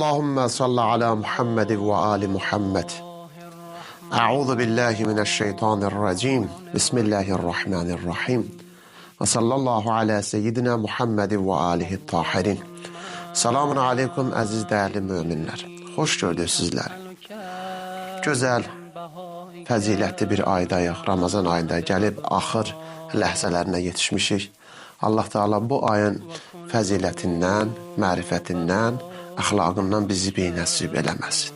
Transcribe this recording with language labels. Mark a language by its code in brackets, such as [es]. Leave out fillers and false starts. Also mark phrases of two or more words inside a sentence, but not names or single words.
[ar] اللهم صل على محمد وآل محمد. أعوذ بالله من الشيطان الرجيم. Bismillahirrahmanirrahim. وصلى الله على سيدنا محمد وآله الطاهرين. سلام عليكم [az] əziz dəyərli müminlər. Xoş gördük sizləri. Gözəl, fəzilətli bir aydayıq. Ramazan ayında gəlib axır ləhzələrinə yetişmişik. Allah Teala bu ayın fəzilətindən, mərifətindən, əxlaqından bizi beynəsib eləməsin.